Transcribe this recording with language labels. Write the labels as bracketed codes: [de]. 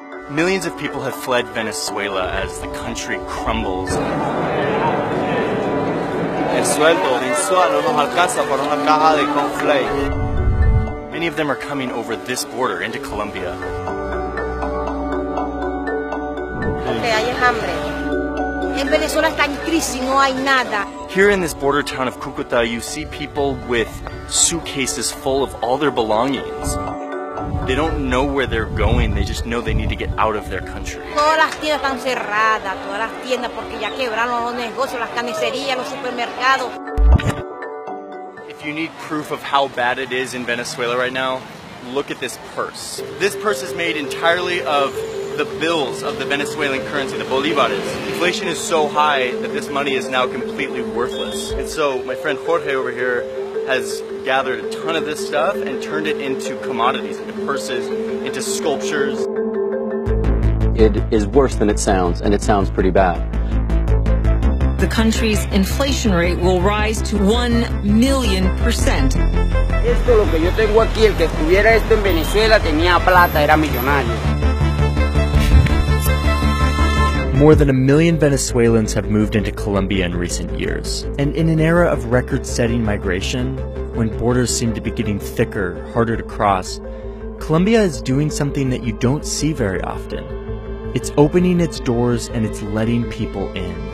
[en] Millions of people have fled Venezuela as the country crumbles. [es] El sueldo mensual no nos alcanza para una caja de cornflakes. [en] Many of them are coming over this border into Colombia. [es] Hay hambre. En Venezuela está en crisis, no hay nada. [en] Here in this border town of Cúcuta, you see people with suitcases full of all their belongings. They don't know where they're going, they just know they need to get out of their country. [es] Todas las tiendas están cerradas, todas las tiendas porque ya quebraron los negocios, las carnicerías, los supermercados. [en] If you need proof of how bad it is in Venezuela right now, look at this purse. This purse is made entirely of the bills of the Venezuelan currency, the bolívares. Inflation is so high that this money is now completely worthless. And so my friend Jorge over here has gathered a ton of this stuff and turned it into commodities, into purses, into sculptures. It is worse than it sounds, and it sounds pretty bad. The country's inflation rate will rise to 1,000,000%. [es] Esto lo que yo tengo aquí, el que estuviera esto en Venezuela tenía plata, era millonario. [en] More than 1 million Venezuelans have moved into Colombia in recent years. And in an era of record-setting migration, when borders seem to be getting thicker, harder to cross, Colombia is doing something that you don't see very often. It's opening its doors and it's letting people in.